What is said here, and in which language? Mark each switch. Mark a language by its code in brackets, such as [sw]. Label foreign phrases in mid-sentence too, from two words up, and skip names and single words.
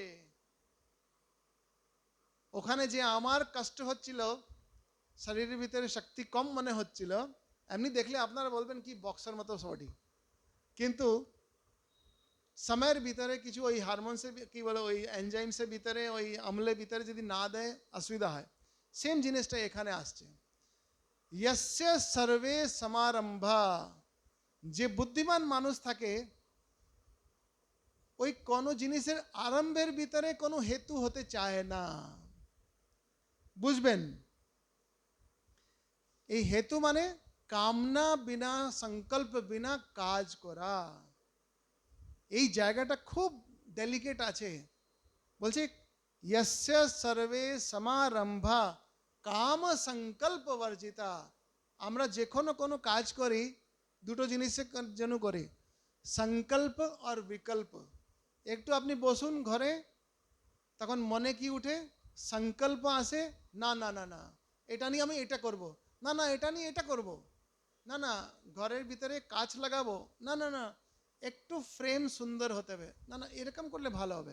[bn] ওখানে যে আমার কষ্ট হচ্ছিল, শরীরের ভিতরে শক্তি কম মনে হচ্ছিল, এমনি দেখলে আপনারা বলবেন কি বক্সার মতো বডি, কিন্তু সময়ের ভিতরে কিছু ওই হারমোনসের কি বলে, ওই এনজাইমসের ভিতরে, ওই আমলের ভিতরে যদি না দেয় অসুবিধা হয়। সেম জিনিসটা এখানে আসছে, [sa] यस्य सर्वे समारंभा। [bn] যে বুদ্ধিমান মানুষ থাকে, ওই কোনো জিনিসের আরম্ভের ভিতরে কোনো হেতু হতে চায় না। বুঝবেন, এই হেতু মানে কামনা বিনা, সংকল্প বিনা কাজ করা। এই জায়গাটা খুব ডেলিকেট আছে। বলছে [sa] यस्य सर्वे समारंभा काम संकल्प वर्जिता। [bn] আমরা যে কোনো কাজ করি দুটো জিনিসের জন্য করি, সংকল্প আর বিকল্প। একটু আপনি বসুন ঘরে, তখন মনে কি উঠে, সংকল্প আসে, না না না না এটা নিয়ে আমি এটা করব, না না এটা নিয়ে এটা করব, না না ঘরের ভিতরে কাঁচ লাগাবো, না না না একটু ফ্রেম সুন্দর হতে হবে, না না এরকম করলে ভালো হবে।